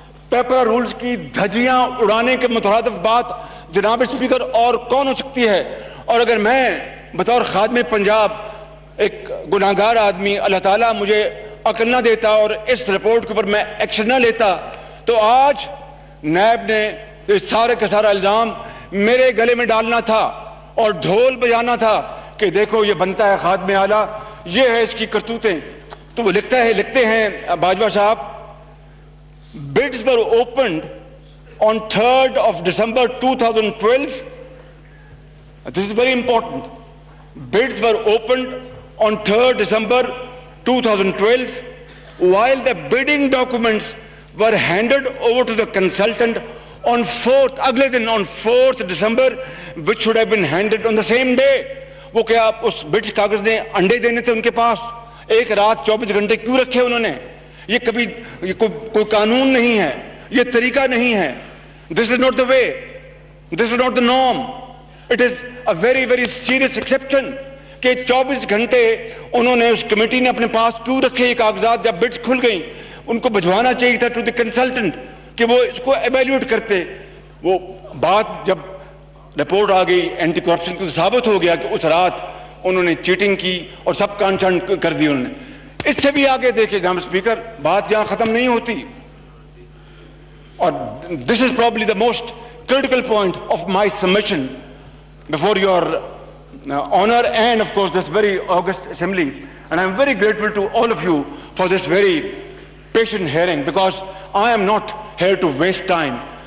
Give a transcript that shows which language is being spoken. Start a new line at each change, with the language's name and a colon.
Urdu: Paper rules کی دھجیاں اڑانے کے مترادف بات جناب اسپیکر اور کون ہو سکتی ہے؟ اور اگر میں بطور خادم پنجاب ایک گناہگار آدمی, اللہ تعالیٰ مجھے عقل نہ دیتا اور اس رپورٹ کے اوپر میں ایکشن نہ لیتا, تو آج نیب نے سارے کا سارا الزام میرے گلے میں ڈالنا تھا اور ڈھول بجانا تھا کہ دیکھو یہ بنتا ہے خادم اعلیٰ, یہ ہے اس کی کرتوتیں. تو وہ لکھتے ہیں
English: باجوہ صاحب, bids were opened on 3rd of December 2012. This is very important. Bids were opened on 3rd December 2012, while the bidding documents were handed over to the consultant on 4th,
Urdu: اگلے دن
English: on 4th December, which should have been handed on the same day.
Urdu: وہ کیا اس buds کاغذ نے انڈے دینے تھے ان کے پاس؟ ایک رات 24 گھنٹے کیوں رکھے انہوں نے؟ یہ کبھی کوئی قانون نہیں ہے, یہ طریقہ نہیں ہے.
English: This is not the way. This is not the norm. It is a very, very serious exception
Urdu: کہ 24 گھنٹے انہوں نے اس کمیٹی نے اپنے پاس کیوں رکھے یہ کاغذات؟ جب بڈس کھل گئیں ان کو بھجوانا چاہیے تھا
English: to the consultant
Urdu: کہ وہ اس کو ایویلیوٹ کرتے. وہ بات جب رپورٹ آ گئی اینٹی کرپشن کو ثابت ہو گیا کہ اس رات انہوں نے چیٹنگ کی اور سب کان چانٹ کر دی انہوں نے. اس سے بھی آگے دیکھیں جناب اسپیکر, بات یہاں ختم نہیں ہوتی. اور
English: This is probably the most critical point of my submission before your honor and of course this very august assembly, and I am very grateful to all of you for this very patient hearing, because I am not here to waste time.